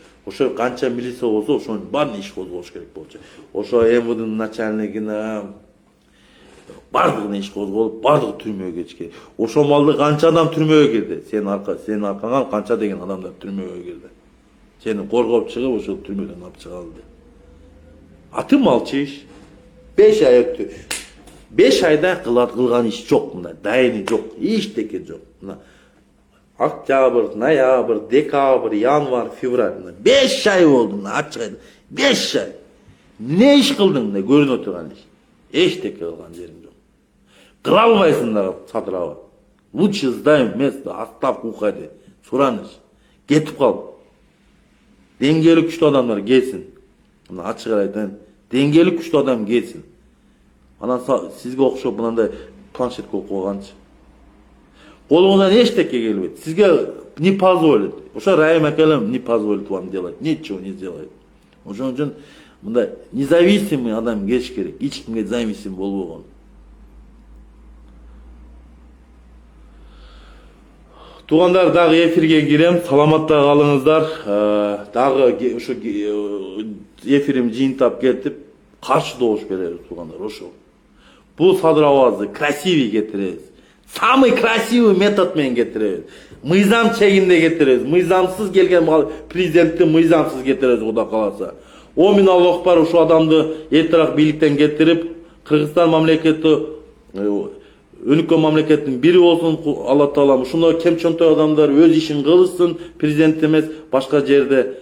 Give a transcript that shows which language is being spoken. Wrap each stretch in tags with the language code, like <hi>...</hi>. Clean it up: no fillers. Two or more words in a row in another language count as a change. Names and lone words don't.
<ky>Ошо канча милиция болсо, ошонун баарын иш козготуш керек болчу. Ошо МВДнын начальнигине бардыгына иш козголуп, бардыгы түрмөгө кетишкен. Ошол малды канча адам түрмөгө кирди? Сенин аркаңан канча деген адамдар түрмөгө кирди? Сени коргоп чыгып, ошол түрмөдөн алып чыгалды.</ky> <ru>А ты молчишь.</ru> <ky>5 ай өттү. 5 айда кылган иш жок мында, дайыны жок, эчтеке жок. Мына октябрь, ноябрь, декабрь, январь, февраль. 5 ай болду мына ачык айда. 5 ай. Не иш кылдың мына көрүнүп турган иш? Эчтеке кылган жериң жок. Кыла албайсың да Садырова.</ky> <ru>Лучше сдай место, отставку уходи.</ru> <ky>Сураныш. Кетип кал. Деңгээли күчтүү адамдар келсин. Мына ачык айтайын, Деңгээли күчтүү адам келсин. Анан сизге окшоп мындай планшетке окуп койганчы. Колуңуздан эчтеке келбейт.</ky> <ru>Сизге не позволит.</ru> <ky>Ошо Райым акелем</ky> <ru>не позволит вам делать. Ничего не сделает.</ru> <ky>Ошон үчүн мындай независимый адам келиш керек. Эч кимге зависим болбогон. Туугандар, дагы эфирге кирем. Саламатта калыңыздар. Дагы ушу эфирим жыйынтап кетип, каршы добуш беребиз, туугандар. Ошо. Бул садыр абазды красивый кетиребиз.</ky> <ru>Самый красивый</ru> <ky>метод менен кетиребиз. Мыйзам чегинде кетиребиз. Мыйзамсыз келген президентти мыйзамсыз кетиребиз, Кудай кааласа. О мен Аллах бар ушу адамды эртерээк бийликтен кетирип, Кыргызстан мамлекети өнүккөн мамлекеттин бири болсун, Алла Таала ушундай кемчөнтөй адамдар өз ишин кылышсын, президент эмес, башка жерде.</ky>